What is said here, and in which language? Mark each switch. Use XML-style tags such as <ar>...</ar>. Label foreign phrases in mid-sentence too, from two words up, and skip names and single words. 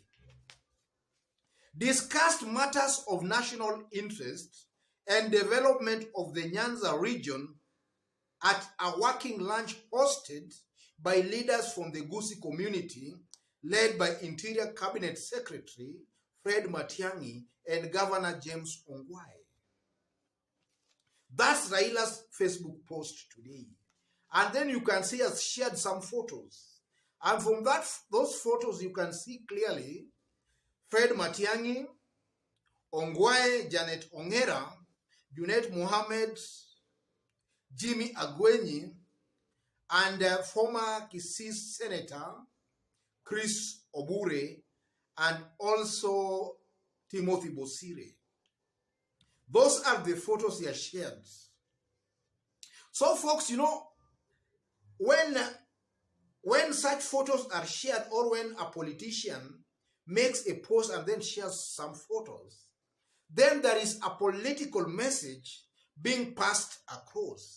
<en>Discussed matters of national interest and development of the Nyanza region at a working lunch hosted by leaders from the Gusii community, led by Interior Cabinet Secretary Fred Matiangi and Governor James Ongwae. That's Raila's Facebook post today. And then you can see us shared some photos. And from those photos, you can see clearly Fred Matiangi, Ongwae, Janet Ongera, Junet Mohammed, Jimmy Agwenyi, and former Kisii Senator Chris Obure, and also Timothy Bosire. Those are the photos he has shared. So folks, you know, when such photos are shared, or when a politician makes a post and then shares some photos, then there is a political message being passed across.</en>